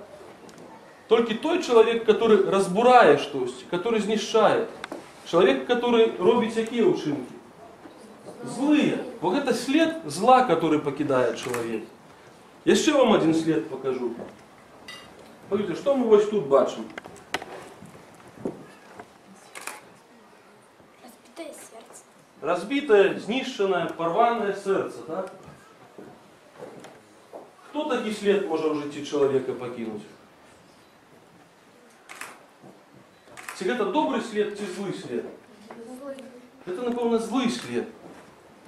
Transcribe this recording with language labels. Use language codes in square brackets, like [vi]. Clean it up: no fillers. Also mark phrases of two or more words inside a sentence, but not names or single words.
[be] Толькі той чалавек, который разбурае штосьці, который знішчае. Чалавек, который робіць якія ўчынкі? Злыя. Бо гэта след зла, который пакідае чалавек. Яшчэ вам адзін след пакажу. Паглядзіце, што мы вось тут бачым? [ru] Разбитое сердце. Разбитое, [be] знішчанае, парванае сэрца, так? Хто такі след можа ў жыцці чалавека пакінуць? Ці гэта добры след, ці злы след? Злый. Гэта, напэўна, злы след.